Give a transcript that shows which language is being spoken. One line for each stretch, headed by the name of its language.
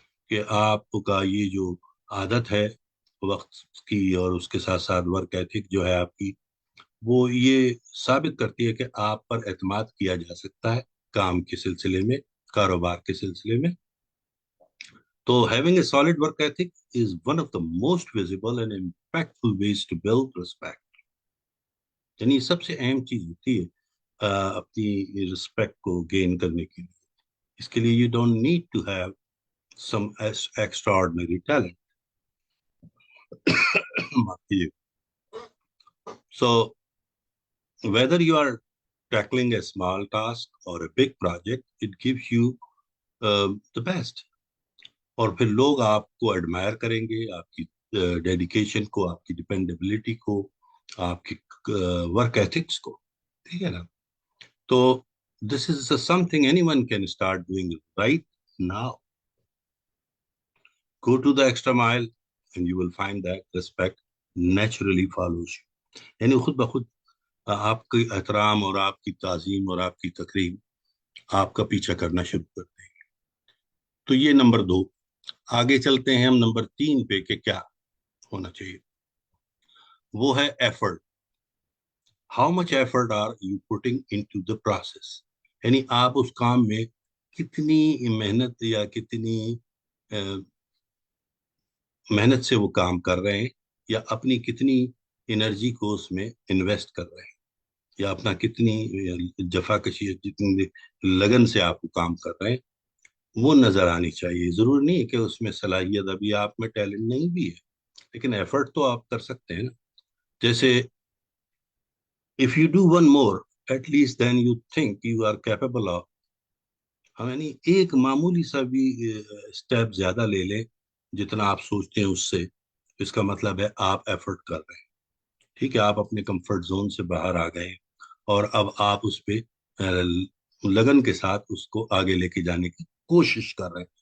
Urdu: کہ آپ کا یہ جو عادت ہے وقت کی، اور اس کے ساتھ ساتھ ورک ایتھک جو ہے آپ کی، وہ یہ ثابت کرتی ہے کہ آپ پر اعتماد کیا جا سکتا ہے کام کے سلسلے میں، کاروبار کے سلسلے میں.
English: تو having a solid work ethic is one of the most visible and impactful ways to build respect.
Urdu: یعنی سب سے اہم چیز ہوتی ہے اپنی رسپیکٹ کو گین کرنے کے لیے. اس کے لیے
English: you don't need to have some extraordinary talent. So whether you are tackling a small task or a big project, it gives you the best.
Urdu: اور پھر لوگ آپ کو ایڈمائر کریں گے، آپ کی ڈیڈیکیشن کو، آپ کی ڈیپینڈیبلٹی کو، آپ کی ورک ایتھکس کو. ٹھیک ہے نا.
English: تو this is something anyone can start doing right now. Go to the extra mile and you will find that respect naturally follows you.
Urdu: یعنی خود بخود آپ کی احترام اور آپ کی تعظیم اور آپ کی تقریب آپ کا پیچھا کرنا شروع کر دیں گے. تو یہ نمبر 2. آگے چلتے ہیں ہم نمبر 3 پہ کہ کیا ہونا چاہیے. وہ ہے effort.
English: How much effort are you putting into the process.
Urdu: یعنی آپ اس کام میں کتنی محنت یا کتنی محنت سے وہ کام کر رہے ہیں، یا اپنی کتنی انرجی کو اس میں انویسٹ کر رہے ہیں، یا اپنا کتنی جفا کشی، جتنی لگن سے آپ کو کام کر رہے ہیں، وہ نظر آنی چاہیے. ضرور نہیں کہ اس میں صلاحیت ابھی آپ میں ٹیلنٹ نہیں بھی ہے، لیکن ایفرٹ تو آپ کر سکتے ہیں نا. جیسے
English: if you do one more at least then you think you are capable of.
Urdu: ہم یعنی ایک معمولی سا بھی اسٹیپ زیادہ لے لیں جتنا آپ سوچتے ہیں اس سے، اس کا مطلب ہے آپ ایفرٹ کر رہے ہیں. ٹھیک ہے، آپ اپنے کمفرٹ زون سے باہر آ گئے اور اب آپ اس پہ لگن کے ساتھ اس کو آگے لے کے جانے کی کوشش کر رہے ہیں.